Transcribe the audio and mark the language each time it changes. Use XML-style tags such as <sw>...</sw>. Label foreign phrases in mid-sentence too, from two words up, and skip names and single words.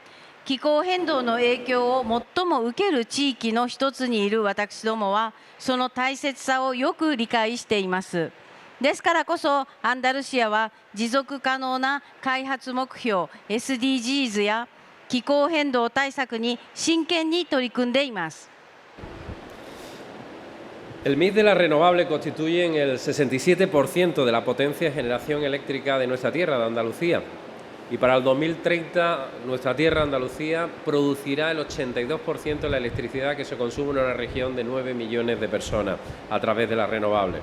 <ja>気候変動の影響を最も受ける地域の一つにいる私どもは、その大切さをよく理解しています。ですからこそ、アンダルシアは持続可能な開発目標 SDGs や気候変動対策に真剣に取り組んでいます。</ja> <es>El mix de las renovables constituyen el 67% de la potencia de generación eléctrica de nuestra tierra, de Andalucía. Y para el 2030, nuestra tierra, Andalucía, producirá el 82% de la electricidad que se consume en una región de 9 millones de personas a través de las renovables.</es>